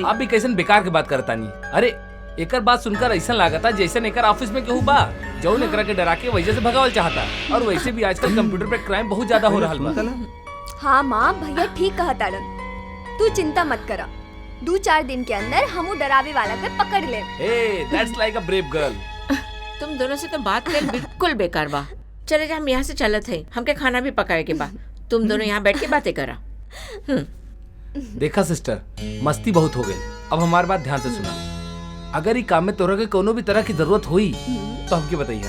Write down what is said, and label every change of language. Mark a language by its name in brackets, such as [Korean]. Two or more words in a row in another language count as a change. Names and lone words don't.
[Bhojpuri] आप भी कैसन बेकार के बात करता नहीं। अरे एकर बात सुनकर ऐसा लागता जैसे एकर ऑफिस में केहू बा जौन एकरा के डरा के वजह से भगावल चाहता। और वैसे भी आजकल कंप्यूटर पे क्राइम बहुत ज्यादा हो रहा बा। हाँ माँ, भैया ठीक कहा तारन, तू चिंता मत करा। 2-4 दिन के अंदर हम डरावे वाला के पकड़ ले। [English] that's like a brave girl. [Bhojpuri] तुम दोनों से तो बात कर बिल्कुल बेकार बा। चले जा, हम यहाँ से चलत है, हमके खाना भी पकाए के बा। तुम दोनों यहाँ बैठ के बातें करा। देखा सिस्टर, मस्ती बहुत हो गई। अब हमारी बात ध्यान से सुना। अगर ये काम में तोरा के कोनो भी तरह की जरूरत हुई तो हमके बताइए।